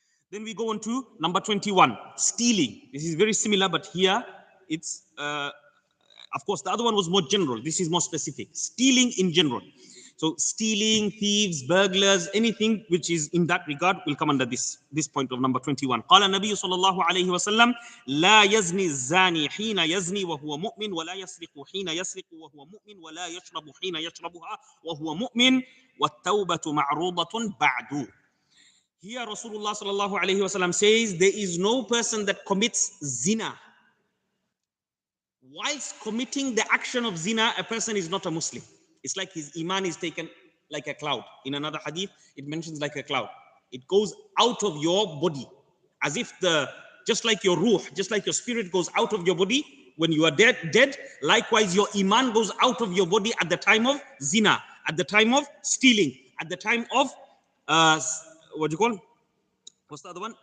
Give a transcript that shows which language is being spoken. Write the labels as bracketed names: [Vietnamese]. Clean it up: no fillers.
[English] Then we go on to number 21, stealing. This is very similar, but here it's Of course, the other one was more general. This is more specific. Stealing in general. So stealing, thieves, burglars, anything which is in that regard will come under this point of number 21. [Arabic] قال النبي صلى الله عليه وسلم لا يزني الزاني حين يزني وهو مؤمن ولا يسرق حين يسرق وهو مؤمن ولا يشرب حين يشربها وهو مؤمن والتوبة معروضة بعد. [English] Here Rasulullah صلى الله عليه وسلم says there is no person that commits zina. Whilst committing the action of zina, a person is not a Muslim. It's like his iman is taken like a cloud. In another hadith, it mentions like a cloud. It goes out of your body. As if just like your ruh, just like your spirit goes out of your body when you are dead, likewise your iman goes out of your body at the time of zina, at the time of stealing, at the time of, what do you call? What's the other one?